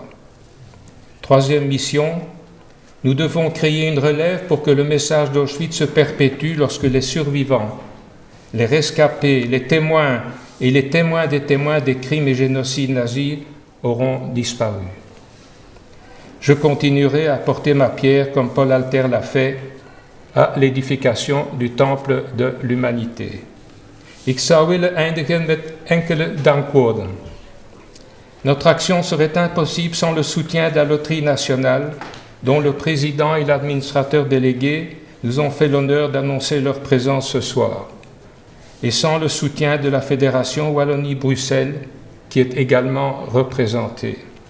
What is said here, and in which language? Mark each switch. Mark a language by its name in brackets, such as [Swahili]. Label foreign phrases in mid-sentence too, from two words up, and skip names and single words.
[French] Troisième mission, nous devons créer une relève pour que le message d'Auschwitz se perpétue lorsque les survivants, les rescapés, les témoins et les témoins des crimes et génocides nazis auront disparu. Je continuerai à porter ma pierre, comme Paul Alter l'a fait, à l'édification du temple de l'humanité. [Dutch] Ik zou willen eindigen met enkele dankwoorden. [French] Notre action serait impossible sans le soutien de la Loterie nationale, dont le président et l'administrateur délégué nous ont fait l'honneur d'annoncer leur présence ce soir, et sans le soutien de la Fédération Wallonie-Bruxelles, qui est également représentée.